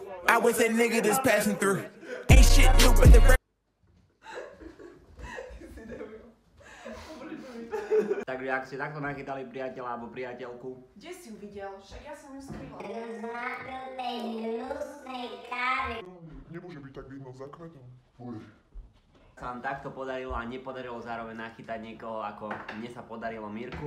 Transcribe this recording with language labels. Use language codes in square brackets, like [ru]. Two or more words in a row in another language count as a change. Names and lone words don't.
[en] I was that nigga that's passing through. Ain't shit new, but the [sk] Takže ak ste takto nachytali priateľa alebo priateľku, Kde si ju videl? Však ja som ju skrýla. Znábilnej hnusnej kávy. Nemôže byť tak vidno za kvetom. Fuj. sa vám takto podarilo a nepodarilo zároveň nachytať niekoho, ako mne sa podarilo Mirku.